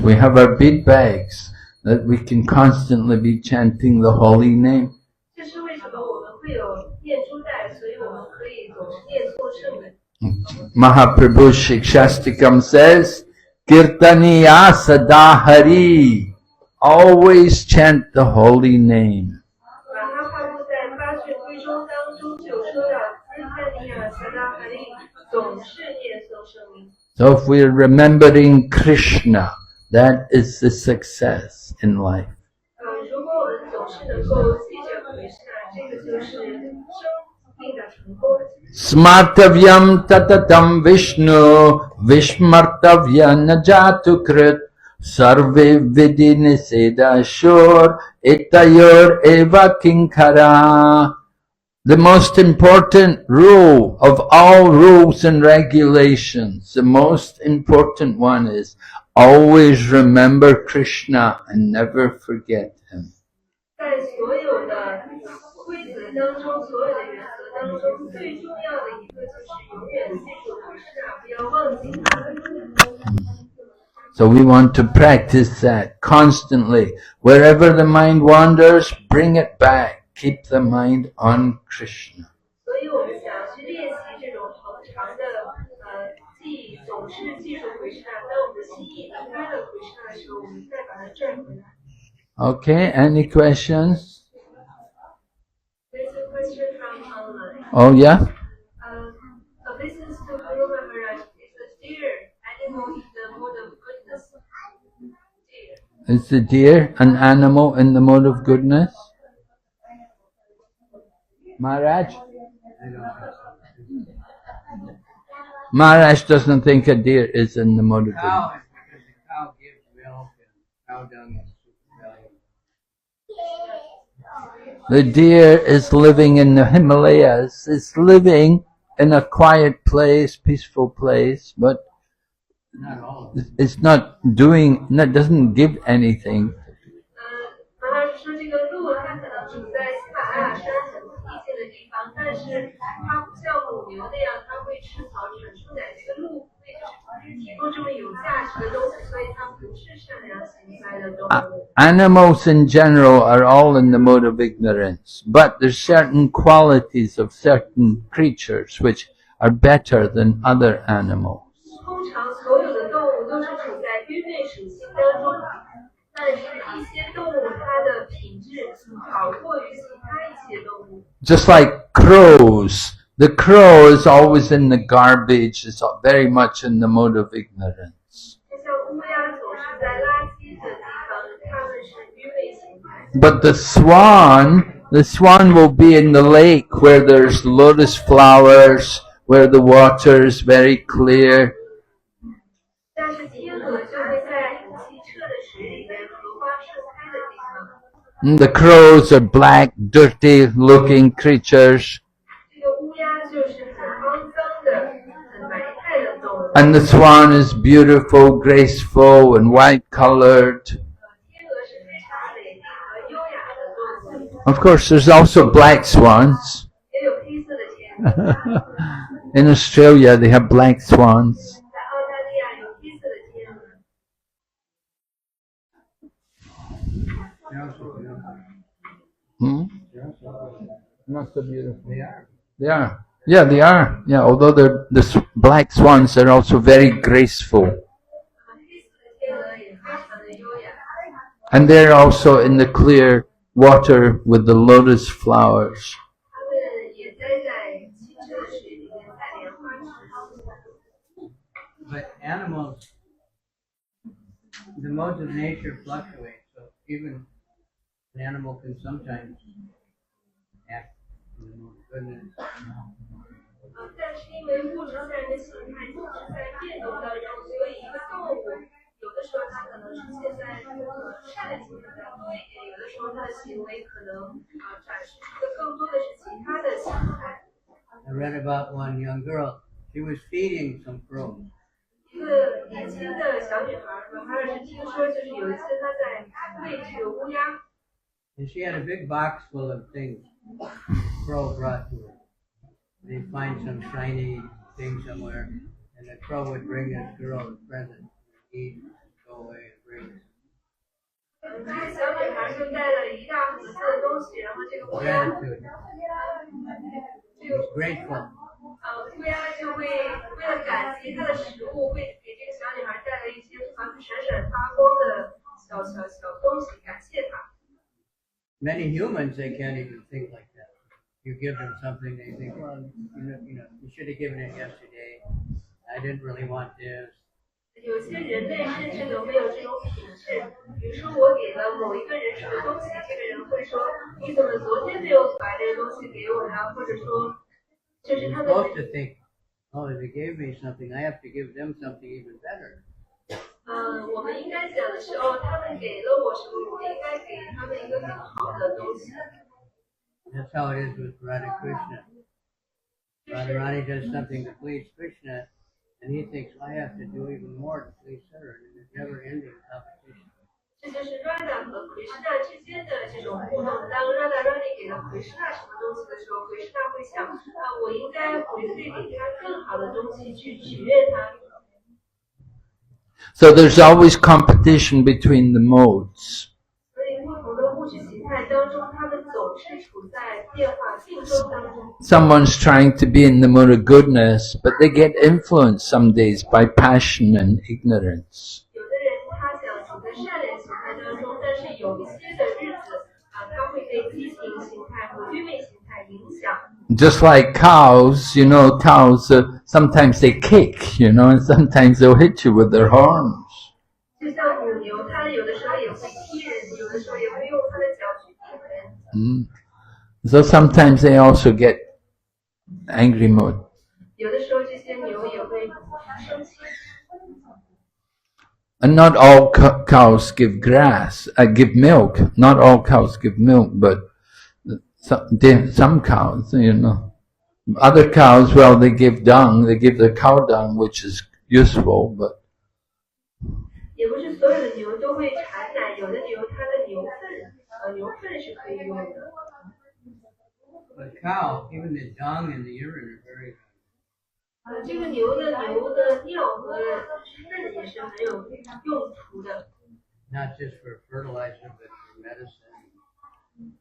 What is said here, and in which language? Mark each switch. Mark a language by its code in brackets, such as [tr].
[en] We have our bead bags that we can constantly be chanting the holy name. [zh] 这是为什么我们会有念珠带，所以我们可以总是念诵圣名。 [en] Mahaprabhu Shikshastikam says, [sa] Kirtaniya Sada Hari. [en] Always chant the holy name. [zh] 马哈帕布在八卷归宗当中就说到，日看尼亚萨达哈利总是念诵圣名。 [en] So if we're remembering Krishna, that is the success in life. [zh] 如果我们总是能够记着回事，这个就是生命的成功。 [sa] Smartavyam tatatam Vishnu Vishmartavya najatu krit Sarve vidi niseda shur Itayor eva kinkara. [en] The most important rule of all rules and regulations, the most important one is always remember Krishna and never forget him. [zh] 在所有的规则当中，所有的原则当中，最重要的一个就是永远记住回事，不要忘记他。 [en] So we want to practice that constantly. Wherever the mind wanders, bring it back. Keep the mind on Krishna. [zh] 所以我们想去练习这种恒常的记忆，总是记住回事。当我们的心意离开了回事的时候，我们再把它拽回来。 [en] Okay, any questions? There's a question from online. Oh yeah? Obeisance to Guru Maharaj. Is the deer animal in the mode of goodness? Deer. Is the deer an animal in the mode of goodness? Maharaj? Maharaj doesn't think a deer is in the mode of goodness. Cow is because the cow gives milk and cow dung is super valuable. The deer is living in the Himalayas. It's living in a quiet place, peaceful place, but Not all of it. it's not doing, it doesn't give anything. [zh] 妈妈说这个鹿它可能处在喜马拉雅山很僻静的地方，但是它不像母牛那样，它会吃草产出奶。这个鹿会就是提供这么有价值的东西，所以它不是善良行为的动物。 [en] Animals in general are all in the mode of ignorance, but there's certain qualities of certain creatures which are better than other animals. [zh] 通常所有的动物都是处在愚昧属性当中，但是一些动物它的品质好过于其他一些动物。 [en] Just like crows. The crow is always in the garbage, is very much in the mode of ignorance. [zh] 就像乌鸦总是在垃圾的地方，它们是愚昧形态。 [en] But the swan will be in the lake where there's lotus flowers, where the water is very clear. [zh] 但是天鹅就会在清澈的水里边，荷花盛开的地方。 [en] And the crows are black, dirty-looking creatures. [zh] 这个乌鸦就是很肮脏的、很埋汰的动物。 [en] And the swan is beautiful, graceful, and white-colored. [zh] 天鹅是非常美丽和优雅的动物。 [en] Of course, there's also black swans. [zh] 也有黑色的天鹅。 [en] In Australia, they have black swans. [zh] 在澳大利亚有黑色的天鹅。 [en] Hmm? Not so beautiful. They are. They are. Yeah, they are. Yeah, although black swans are also very graceful. [zh] 黑色的天鹅也非常的优雅。 [en] And they're also in the clear water with the lotus flowers. [zh] 它们也待在清澈的水里面，在莲花池。 [en] But animals, the modes of nature fluctuate, so even an animal can sometimes act in the mode of goodness. [zh] 但是因为物质自然的形态一直在变动当中，所以一个动物有的时候它可能出现在善的行为比较多一点，有的时候它的行为可能展示出的更多的是其他的形态。 [en] I read about one young girl. She was feeding some crows. [zh] 一个年轻的小女孩，我还是听说，就是有一次她在喂这个乌鸦， [en] And she had a big box full of things crow brought to her. They'd find some shiny thing somewhere, and the crow would bring this girl a present, eat, go away, and bring it. [zh] 这个小女孩就带了一大盒子的东西，然后这个乌鸦， [en] Gratitude. [zh] 这个 [en] She's grateful. [zh] 乌鸦就会为了感激她的食物，会给这个小女孩带来一些闪闪发光的小东西，感谢她。 [en] Many humans, they can't even think like that. You give them something, they think, well, you should have given it yesterday. I didn't really want this. [zh] 有些人类甚至都没有这种品质，比如说我给了某一个人什么东西，这个人会说你怎么昨天没有把这个东西给我呢？或者说，就是他们 [en] supposed to think, oh, if they gave me something, I have to give them something even better. [zh] 我们应该想的是哦，他们给了我什么，我应该给他们一个更好的东西。 [en] That's how it is with Radha Krishna. Radharani does something to please Krishna, and he thinks, I have to do even more to please her, and it's never-ending competition. [zh] 这就是 Radha 和 Krishna 之间的这种互动。当 Radharani 给了 Krishna 什么东西的时候 ，Krishna 会想我应该回馈给他更好的东西去取悦他。 [en] So there's always competition between the modes. [zh] 所以不同的物质形态当中，他们总是处在变化竞争当中。 [en] Someone's trying to be in the mode of goodness, but they get influenced some days by passion and ignorance. [zh] 有的人他想处在善良形态当中，但是有一些的日子他会被激情形态和愚昧形态影响。 [en] Just like cows, cows sometimes they kick, and sometimes they'll hit you with their horns. [zh] 就像母牛，它有的时候也会踢人，有的时候也会用它的脚去顶人。 [en] So sometimes they also get angry mode. [zh] 有的时候这些牛也会生气。 [en] And not all cows give give milk. Not all cows give milk, but some cows, Other cows, well, they give dung. They give their cow dung, which is useful, but [zh] 也不是所有的牛都会产奶，有的牛它的牛粪是可以用的。 [en] But cow, even the dung and the urine are very good. [zh] 这个牛的尿和粪也是很有用途的， [en] Not just for fertilizer, but for medicine.